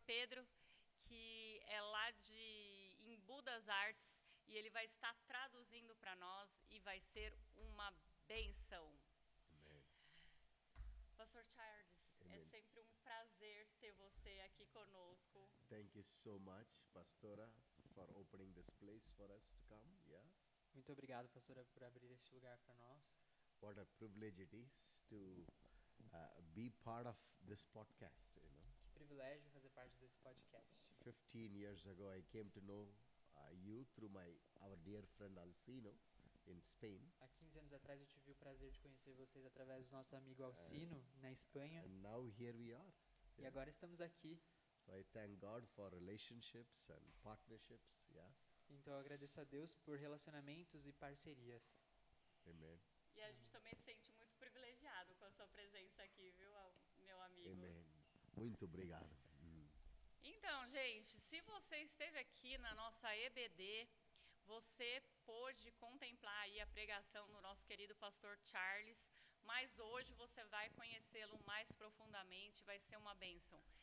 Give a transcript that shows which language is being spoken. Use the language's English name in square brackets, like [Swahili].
[Portuguese] Pedro, que é lá de Embu das Artes, e ele vai estar traduzindo para nós e vai ser uma bênção. Amen. Pastor Charles, é Amen. sempre um prazer ter você aqui conosco. [English] Thank you so much, Pastora, for opening this place for us to come. Yeah. [Portuguese] Muito obrigado, pastora, por abrir este lugar para nós. [English] What a privilege it is to be part of this podcast, you know. [Portuguese] Que privilégio fazer parte desse podcast. [English] 15 years ago, I came to know you through our dear friend Alcino in Spain. [Portuguese] Há 15 anos atrás eu tive o prazer de conhecer vocês através do nosso amigo Alcino, na Espanha. [English] And now here we are. [Portuguese] E agora estamos aqui. [English] So I thank God for relationships and partnerships. Yeah. [Portuguese] Então eu agradeço a Deus por relacionamentos e parcerias. Amen. E a gente também se sente muito privilegiado com a sua presença aqui, viu, meu amigo? Amen. Muito obrigado. Então, gente, se você esteve aqui na nossa EBD, você pôde contemplar aí a pregação do nosso querido pastor Charles, mas hoje você vai conhecê-lo mais profundamente, vai ser uma bênção.